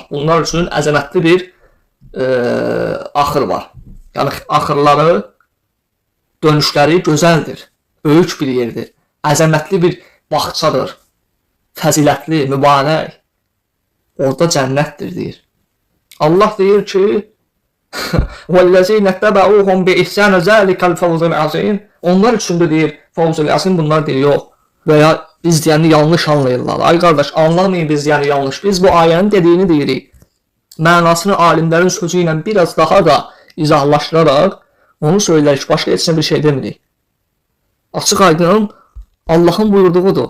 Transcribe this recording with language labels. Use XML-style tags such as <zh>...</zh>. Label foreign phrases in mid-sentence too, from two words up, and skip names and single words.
<az>Bunlar üçün əzəmətli bir axır var. Yəni axırları, dönüşləri gözəldir. Böyük bir yerdir. Əzəmətli bir bağçadır. Fəzilətli, mübarək. Orada cənnətdir deyir. Allah deyir ki</az> <ar>وَالَّذِينَ اتَّبَعُوهُمْ بِإِحْسَانَ ذَلِكَ الْفَوْزُ الْعَظِيمُ.</ar> <az>Onlar üçün de deyir</az> <ar>الفوز العظيم,</ar> <az>bunlar deyir yox. Və ya biz deyəni yanlış anlayırlar. Ay qardaş, anlamayın biz deyəni yanlış. Biz bu ayənin dediyini deyirik. Mənasını alimlərin sözü ilə biraz daha da izahlaşdıraraq onu söylərik. Başqa heç bir şey demirik. Açıq aydın Allahın buyurduğudur.</az>